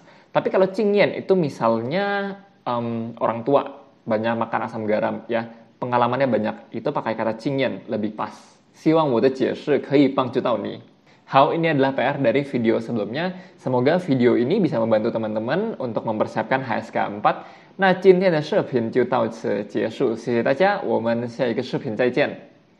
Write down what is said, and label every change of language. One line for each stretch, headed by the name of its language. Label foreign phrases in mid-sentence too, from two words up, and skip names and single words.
Indonesian: Tapi kalau 经验 itu misalnya orang tua banyak makan asam garam ya, pengalamannya banyak, itu pakai kata 经验lebih pas.
Chinese: 希望我的解释可以帮助到你。好,
Indonesian: ini adalah PR dari video sebelumnya. Semoga video ini bisa membantu teman-teman untuk mempersiapkan HSK 4.
Chinese: 那今天的视频就到此结束，谢谢大家，我们下一个视频再见。